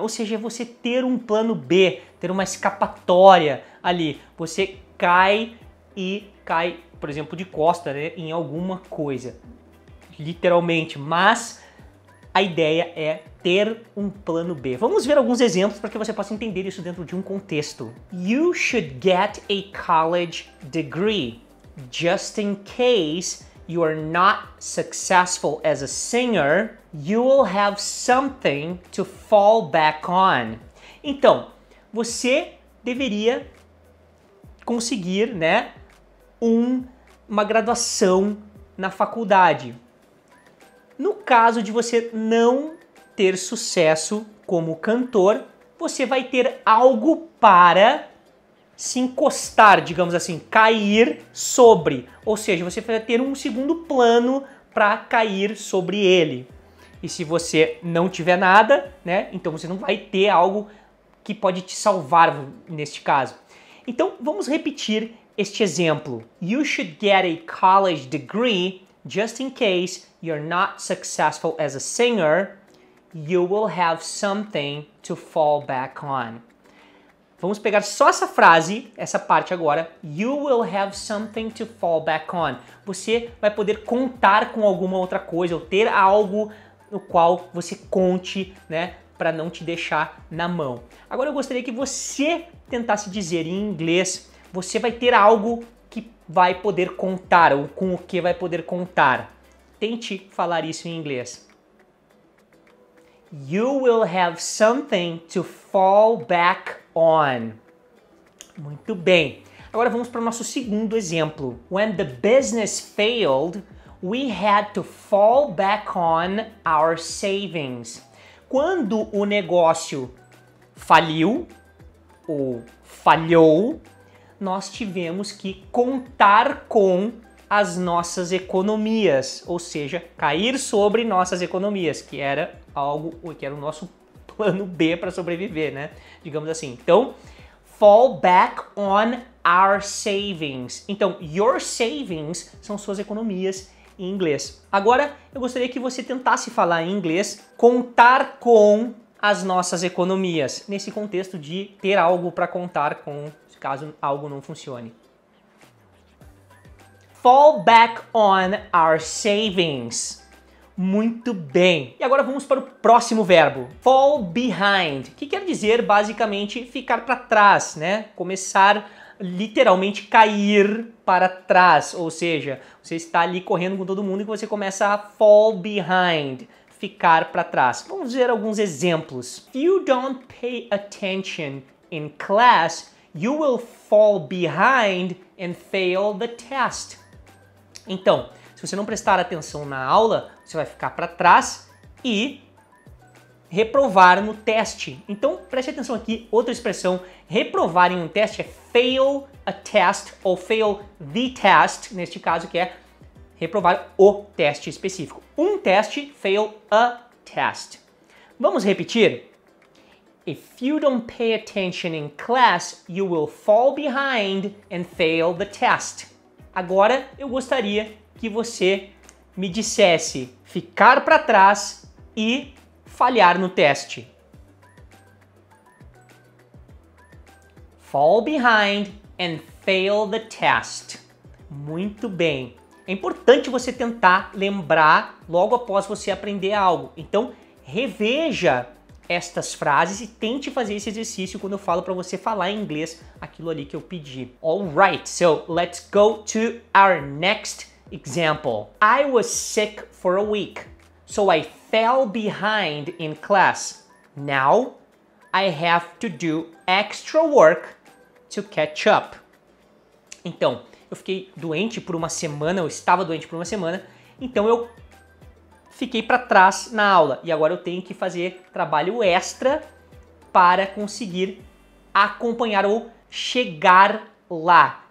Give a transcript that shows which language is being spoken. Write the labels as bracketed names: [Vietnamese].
[Portuguese] Ou seja, é você ter um plano B, ter uma escapatória ali. Você cai e cai, por exemplo, de costa, né, em alguma coisa. Literalmente, mas a ideia é ter um plano B. Vamos ver alguns exemplos para que você possa entender isso dentro de um contexto. [English] You should get a college degree, just in case you are not successful as a singer, you will have something to fall back on. [Portuguese] Então, você deveria conseguir, né, uma graduação na faculdade. No caso de você não ter sucesso como cantor, você vai ter algo para se encostar, digamos assim, cair sobre. Ou seja, você vai ter um segundo plano para cair sobre ele. E se você não tiver nada, né, então você não vai ter algo que pode te salvar neste caso. Então, vamos repetir este exemplo. [English] You should get a college degree just in case you're not successful as a singer, you will have something to fall back on. [Portuguese] Vamos pegar só essa frase, essa parte agora. [English] You will have something to fall back on. [Portuguese] Você vai poder contar com alguma outra coisa, ou ter algo no qual você conte, né, para não te deixar na mão. Agora eu gostaria que você tentasse dizer em inglês, você vai ter algo que vai poder contar, ou com o que vai poder contar. Tente falar isso em inglês. [English] You will have something to fall back on. [Portuguese] Muito bem. Agora vamos para o nosso segundo exemplo. [English] When the business failed, we had to fall back on our savings. [Portuguese] Quando o negócio faliu ou falhou, nós tivemos que contar com as nossas economias, ou seja, cair sobre nossas economias, que era o nosso plano B para sobreviver, né? Digamos assim. [English] Então, fall back on our savings. [Portuguese] Então, [English] your savings [Portuguese] são suas economias em inglês. Agora, eu gostaria que você tentasse falar em inglês, contar com as nossas economias, nesse contexto de ter algo para contar com, caso algo não funcione. [English] Fall back on our savings. [Portuguese] Muito bem. E agora vamos para o próximo verbo. Fall behind, que quer dizer basicamente ficar para trás, né? Começar literalmente cair para trás, ou seja, você está ali correndo com todo mundo e você começa a fall behind, ficar para trás. Vamos ver alguns exemplos. [English] If you don't pay attention in class, you will fall behind and fail the test. [Portuguese] Então, se você não prestar atenção na aula, você vai ficar para trás e reprovar no teste. Então, preste atenção aqui, outra expressão, reprovar em um teste é fail a test ou fail the test, neste caso que é reprovar o teste específico. Um teste, fail a test. Vamos repetir? [English] If you don't pay attention in class, you will fall behind and fail the test. [Portuguese] Agora eu gostaria que você me dissesse ficar para trás e falhar no teste. [English] Fall behind and fail the test. [Portuguese] Muito bem. É importante você tentar lembrar logo após você aprender algo. Então, reveja estas frases e tente fazer esse exercício quando eu falo para você falar em inglês aquilo ali que eu pedi. [English] Alright, so let's go to our next example. I was sick for a week, so I fell behind in class. Now I have to do extra work to catch up. [Portuguese] Então, eu fiquei doente por uma semana, eu estava doente por uma semana, então eu fiquei para trás na aula e agora eu tenho que fazer trabalho extra para conseguir acompanhar ou chegar lá.